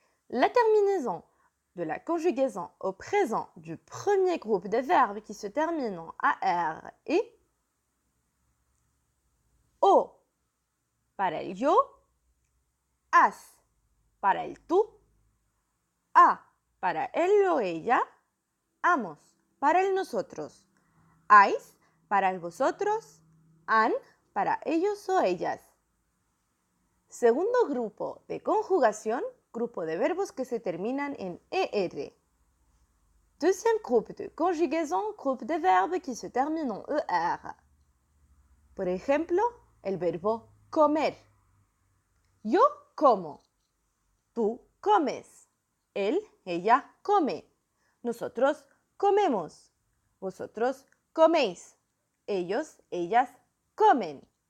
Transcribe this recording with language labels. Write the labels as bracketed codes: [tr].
[fr] La terminaison de la conjugaison au présent du premier groupe de verbes qui se terminent en AR est [es] O para el yo, as para el tú, a para él o ella, amos para el nosotros, ais para el vosotros, an para ellos o ellas. Segundo grupo de conjugación, grupo de verbos que se terminan en ER. [fr] Deuxième groupe de conjugaison, groupe de verbes qui se terminent en ER. [es] Por ejemplo, el verbo comer. Yo como. Tú comes. Él, ella come. Nosotros comemos. Vosotros coméis. Ellos, ellas comen.